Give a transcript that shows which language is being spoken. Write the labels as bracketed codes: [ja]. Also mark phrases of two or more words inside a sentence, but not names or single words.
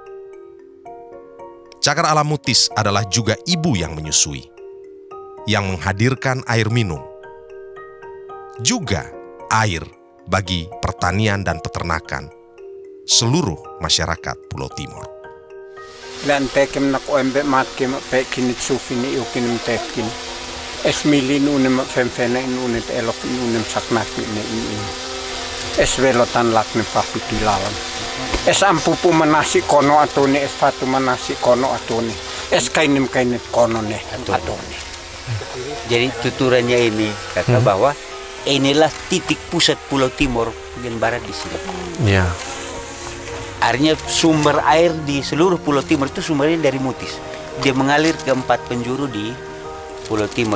[id] Cagar Alam Mutis adalah juga ibu yang menyusui, yang menghadirkan air minum, juga air bagi pertanian dan peternakan seluruh masyarakat Pulau Timor. [aoz] Lan tekem nak oembe matkem pekin sufini ukin tekin esmilin unem femfena in unet elok in unem saknak ne in es velotan lakne pahitilalan es ampupu manasi kono atone es fatu manasi kono atone es kainim kono ne atone. [id] Jadi tuturannya ini kata bahwa inilah titik pusat Pulau Timor bagian barat di sini. Ya. Artinya sumber air di seluruh Pulau Timur itu sumbernya dari Mutis. Dia mengalir ke 4 penjuru di Pulau Timur.